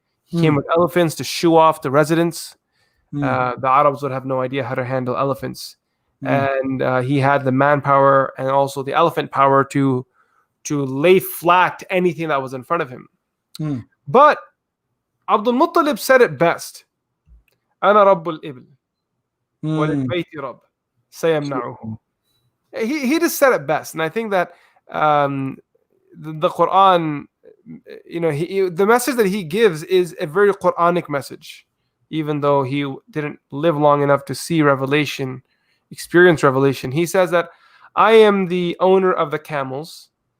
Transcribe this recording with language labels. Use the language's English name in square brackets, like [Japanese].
[English] He came with elephants to shoo off the residents. The Arabs would have no idea how to handle elephants. And he had the manpower and also the elephant power to lay flat anything that was in front of him. But Abdul Muttalib said it best. [Arabic] أنا رب الإبل وللبيت رب سيمنعه. [English] He just said it best, and I think that the Quran, the message that he gives is a very Quranic message, even though he didn't live long enough to see revelation, experience revelation. He says that I am the owner of the camels.